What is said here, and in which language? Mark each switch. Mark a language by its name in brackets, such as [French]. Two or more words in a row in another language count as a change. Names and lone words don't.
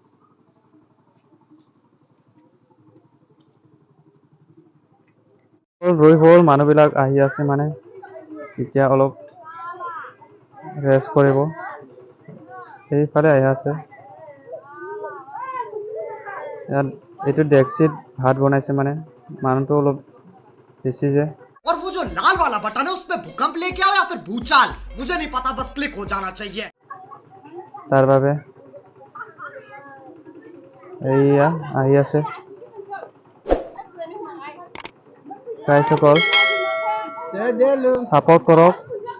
[Assamese] ৰুই হ'ল মানুহবিলাক আহি আছে মানে এতিয়া অলপ ৰেষ্ট কৰিব সেইফালে আহি আছে ইয়াত এইটো ডেক্সিত ভাত বনাইছে মানে মানুহটো অলপ বেছি যে [Hindi] और वो जो लाल वाला बटन है उसमें भूकंप लेके आओ या फिर भूचाल मुझे नहीं पता बस क्लिक हो जाना चाहिए [Assamese] তাৰ বাবে এইয়া আহি আছে গাইসকল দে লো সাপোৰ্ট কৰক